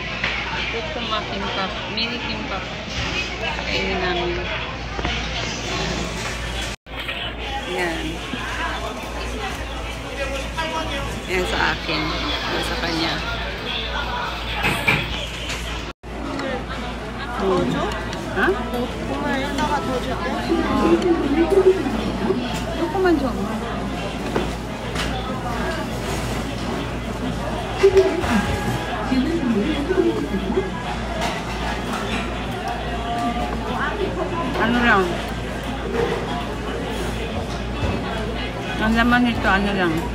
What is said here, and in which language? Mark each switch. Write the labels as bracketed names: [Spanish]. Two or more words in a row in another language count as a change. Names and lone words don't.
[Filipino] Kukuma kimbap. Mini kimbap. Kainin namin. Yan. Yan sa akin. Yan sa kanya. Ha? [Korean] 고구마에다가 더 줄게. 조금만 줘. [Filipino] Ano lang? Ang laman nito, ano lang?